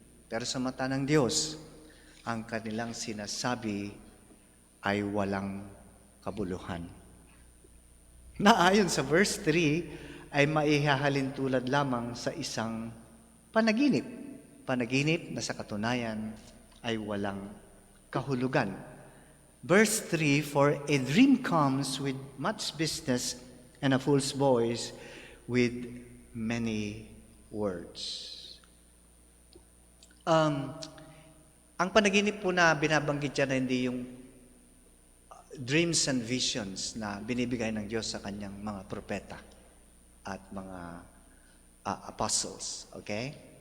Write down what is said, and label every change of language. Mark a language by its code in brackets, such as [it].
[tl] Pero sa mata ng Diyos, ang kanilang sinasabi ay walang kabuluhan. Na ayon sa verse 3, ay maihahalin tulad lamang sa isang panaginip. Panaginip na sa katunayan ay walang kahulugan. [en] Verse 3, for a dream comes with much business and a fool's voice with many words. [tl] Ang panaginip po na binabanggit dyan na hindi yung [en] dreams and visions [tl] na binibigay ng Diyos sa kanyang mga propeta at mga apostles. Okay?